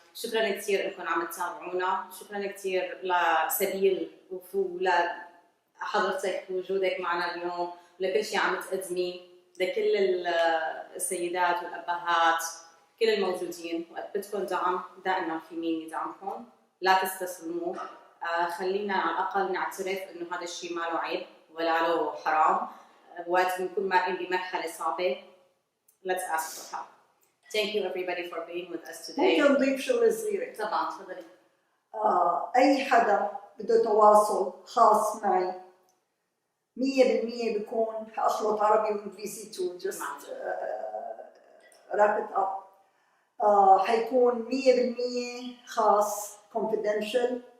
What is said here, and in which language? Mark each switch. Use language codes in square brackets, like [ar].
[ar] شكرا كثير انكم عم تتابعونا، شكرا كثير لسبيل ولحضرتك وجودك معنا اليوم، ولكل شيء عم تقدميه، لكل السيدات والابهات كل الموجودين. وقت بدكم دعم دائما في مين يدعمكم، لا تستسلموا. خلينا على الاقل نعترف انه هذا الشيء ما له عيب ولا له حرام. وقت بنكون مارقين بمرحله صعبه let's ask for help. [en] Thank you everybody for being with us today. [ar] ممكن نضيف شغله صغيره؟ طبعا تفضلي. اي حدا بده تواصل خاص معي 100% بيكون حاخلط عربي وانجليزي تو just wrap it up. حيكون 100% خاص confidential.